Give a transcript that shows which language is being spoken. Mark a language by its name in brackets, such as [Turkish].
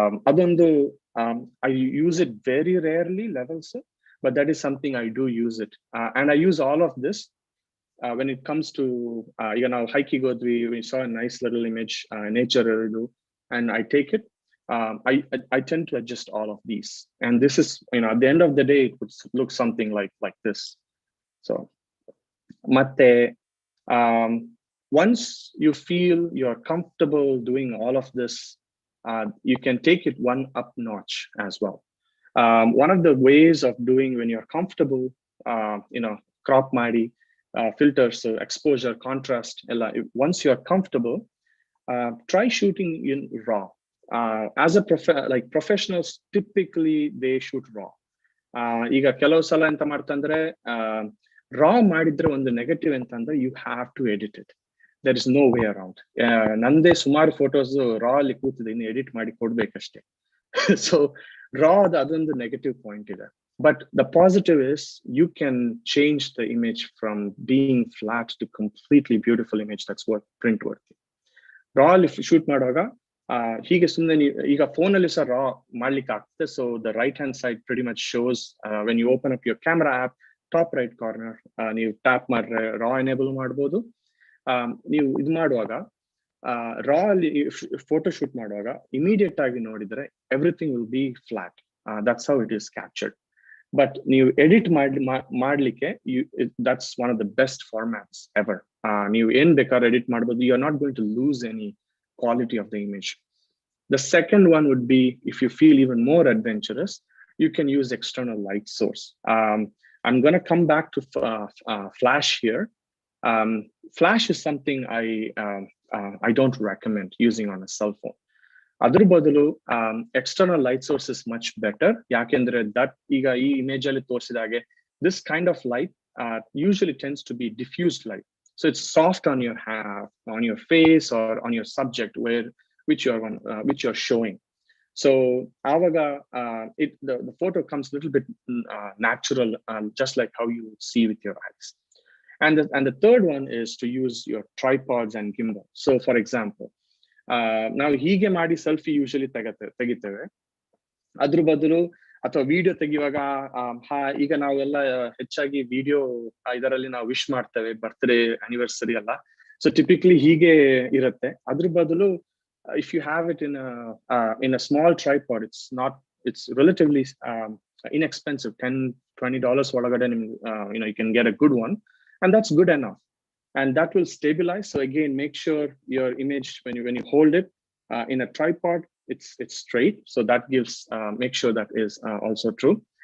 [English] ಅದೊಂದು I use it very rarely levels, but that is something I do use it, and I use all of this when it comes to [Kannada] ಈಗ ನಾವು hiking ಹೋದ್ವಿ, [English] we saw a nice little image, nature ಇದು, and I take it. I tend to adjust all of these, and this is, at the end of the day, it would look something like this. So matte once you feel you're comfortable doing all of this, you can take it one up notch as well. One of the ways of doing when you're comfortable, crop ಮಾಡಿ, filters, exposure, contrast, once you're comfortable, try shooting in raw. As a professionals, typically they shoot raw. [Kannada] ಈಗ ಕೆಲವು ಸಲ ಎಂತ ಮಾಡ್ತಂದ್ರೆ, ರಾ ಮಾಡಿದ್ರೆ ಒಂದು negative ಅಂತಂದ್ರೆ, [English] You have to edit it. There is no way around. [Kannada] ನಂದೇ ಸುಮಾರು ಫೋಟೋಸ್ ರಾ ಅಲ್ಲಿ ಕೂತಿದೆ, ಇನ್ನು ಎಡಿಟ್ ಮಾಡಿ ಕೊಡ್ಬೇಕಷ್ಟೇ. ಸೊ ರಾ ಅದೊಂದು ನೆಗೆಟಿವ್ ಪಾಯಿಂಟ್ ಇದೆ. [English] But the positive is you can change the image from being flat to completely beautiful image that's print worthy. [Kannada] Raw if shoot ಮಾಡುವಾಗ ಹೀಗೆ ಸುಮ್ಮನೆ ಈಗ ಫೋನಲ್ಲಿ ಸಹ ರಾ ಮಾಡ್ಲಿಕ್ಕೆ ಆಗ್ತದೆ. [English] so the right hand side pretty much shows when you open up your camera app, top right corner [Kannada] ನೀವು tap ಮಾಡಿದ್ರೆ ರಾ ಎನೇಬಲ್ ಮಾಡ್ಬೋದು. ನೀವು ಇದು ಮಾಡುವಾಗ ರಾ ಅಲ್ಲಿ ಫೋಟೋ ಶೂಟ್ ಮಾಡುವಾಗ ಇಮಿಡಿಯೇಟ್ ಆಗಿ ನೋಡಿದ್ರೆ [English] Everything will be flat. That's how it is captured. But [Kannada] ನೀವು ಎಡಿಟ್ ಮಾಡ್ಲಿಕ್ಕೆ [English] that's one of the best formats ever. [Kannada] ನೀವು ಏನ್ ಬೇಕಾದ್ರೆ ಎಡಿಟ್ ಮಾಡ್ಬೋದು. [English] You are not going to lose any quality of the image. The second one would be, if you feel even more adventurous, you can use external light source. I'm going to come back to flash here. Flash is something I don't recommend using on a cell phone. [Kannada] ಅದ್ರ ಬದಲು [English] External light source is much better. [Kannada] ಯಾಕೆಂದ್ರೆ that ಈಗ ಈ image ಅಲ್ಲಿ ತೋರಿಸಿದ ಹಾಗೆ [English] this kind of light usually tends to be diffused light, so it's soft on your face or on your subject which you're showing. So avaga the photo comes a little bit natural, just like how you see with your eyes. And the third one is to use your tripods and gimbal. So for example, [Kannada] ನಾವು ಹೀಗೆ ಮಾಡಿ selfie usually ತೆಗಿತೇವೆ. ಅದ್ರ ಬದಲು ಅಥವಾ video ತೆಗಿಯುವಾಗ ಈಗ ನಾವೆಲ್ಲ ಹೆಚ್ಚಾಗಿ video ಇದರಲ್ಲಿ ನಾವು ವಿಶ್ ಮಾಡ್ತೇವೆ, ಬರ್ತ್ಡೇ ಆನಿವರ್ಸರಿ ಎಲ್ಲ. ಸೊ ಟಿಪಿಕ್ಲಿ ಹೀಗೆ ಇರುತ್ತೆ. ಅದ್ರ ಬದಲು [English] if you have it in a small tripod, it's relatively inexpensive, $10-20 [Kannada] ಒಳಗಡೆ ನಿಮ್ಗೆ [English] you can get a good one, and that's good enough, and that will stabilize. So again, make sure your image when you hold it in a tripod, it's straight, so that gives make sure that is also true.